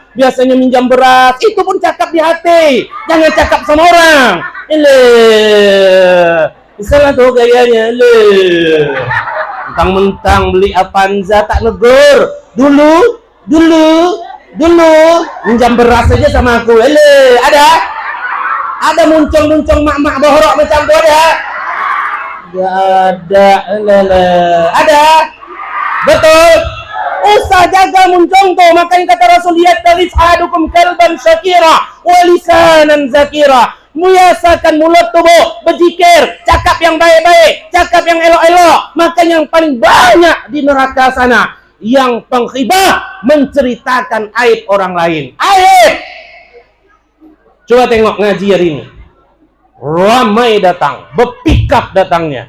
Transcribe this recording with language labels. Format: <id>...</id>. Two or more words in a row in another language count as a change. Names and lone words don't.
<ms>Biasanya minjam beras, itu pun cakap di hati. Jangan cakap sama orang. Ile. Salah tuh gayanya. Ile. Mentang-mentang beli Avanza tak negur. Dulu Dulu minjam beras aja sama aku. Ada muncung mak-mak bohorok macam tu ada? Gak ada. Ada? Betul? Usah jaga muncung tu. Makanya kata Rasul,</ms> <ar>yattalis ahadukum kalban syakira wa lisanan zakira.</ar> <ms>Muyasakan mulut tubuh, berzikir, cakap yang baik-baik, cakap yang elok-elok. Makanya yang paling banyak di neraka sana yang pengkhibah, menceritakan aib orang lain. Aib. Coba tengok ngaji hari ini. Ramai datang, berpikap datangnya.</ms>